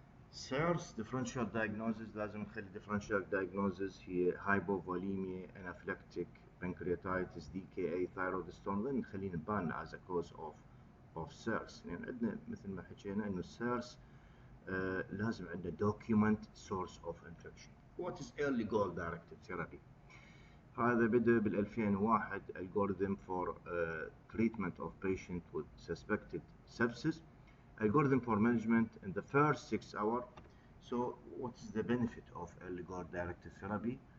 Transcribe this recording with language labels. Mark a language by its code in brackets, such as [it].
[en] SIRS differential diagnosis [ar] لازم نخلي [en] differential diagnosis هي hypovolemia, anaphylactic pancreatitis, DKA, thyroid storm، then [ar] نخليه نبان [en] as a cause of SIRS. [ar] يعني عندنا مثل ما حكينا إنه SIRS لازم عندنا [en] document source of infection. What is early goal directed therapy? [ar] هذا بدأ بال [en] 2001 algorithm for treatment of patient with suspected sepsis, algorithm for management in the first 6 hours. So what is the benefit of early goal directed therapy?